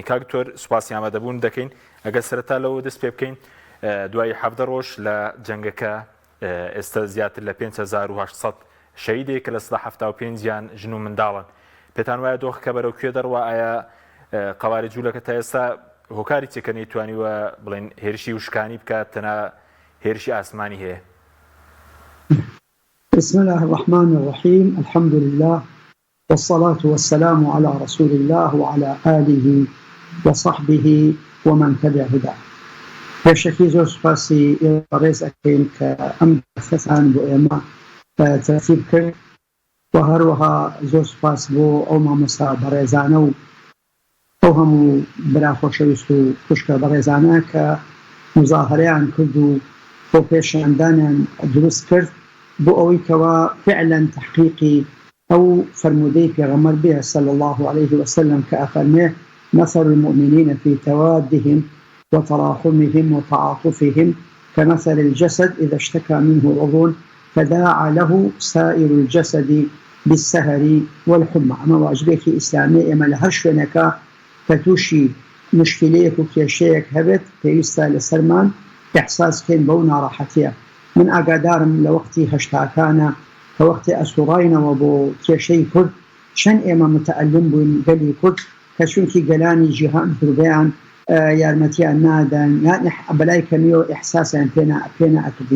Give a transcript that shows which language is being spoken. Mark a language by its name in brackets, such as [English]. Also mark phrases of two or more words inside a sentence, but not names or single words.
[Central Kurdish] کاک دکتۆر سوپاسی ئامادەبوون دەکەین ئەگەر سەرەتا لەوە دەست پێ بکەین دوای 17 ڕۆژ لە جەنگەکە ئێستا زیاتر لە 5800 شەهیدێک کە لە 75یان ژن و منداڵن. پێتان وایە دۆخەکە بەرەو کوێ دەڕوا؟ ئایا قەواری جوولەکە تا ئێستا هۆکاری چێکە نەیتوانیوە بڵێن هێرشی وشکانی بکات تەنها هێرشی ئاسمانی هەیە؟ [Arabic] بسم الله الرحمن الرحيم الحمد لله والصلاة والسلام على رسول الله وعلى آله وصحبه ومن تبع هداه. [Central Kurdish] بشكل زور سپاسی ڕێز ئەکەین کە ئەم دەستان بۆ ئێمە تەرتیب کرد و هەروەها زۆر سپاس بۆ ئەو مامۆستا بەڕێزانە و ئەو هەموو براخۆشەویست و خوشکە بەڕێزانە کە مزاهرەیان کرد و بۆ پێشاندانیان دروست کرد بۆ ئەوەی کەوا فعلا تحقیقی ئەو فەرمودەی پێغەمبەر بێ [Arabic] صلی الله عليه وسلم [Central Kurdish] کە ئەفەرمێ [Arabic] مثل المؤمنين في توادهم وتراحمهم وتعاطفهم كمثل الجسد إذا اشتكى منه عضو تداعى له سائر الجسد بالسهر والحمى. أما واجبك إسلامي إما [Central Kurdish] لهر شوێنەکە کەتووشی مشکلەیەک و کێشەیەک هەبێت پێویستە لەسەرمان ئیحساس بکەین بەو ناڕەحەتیە. من ئاگادارم لە وەختی هەشتاکانە کە وەختی ئەسوڕاینەوە بۆ کێشەی کورد چەند ئێمە متەئەلم بووین گەلی کورد کە چونکی گەلانی جیهان دروبەیان یارمەتیان نادان یان بەلای کەمیەوە ئیحساسیان پێ نەئەکردین.